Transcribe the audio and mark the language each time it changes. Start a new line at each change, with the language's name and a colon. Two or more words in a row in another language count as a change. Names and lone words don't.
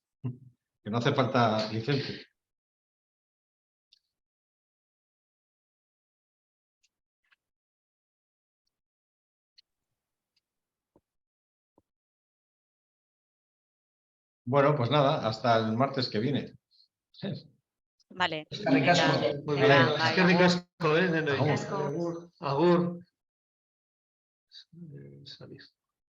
Spanish: Que no hace falta licencia. Bueno, pues nada, hasta el martes que viene. Vale.
Basque: Eskerrik asko.
Spanish: Venga, Muy venga, bien. bye.
Basque: Eskerrik asko, Nenoi. Agur. Agur.
Spanish: Salir.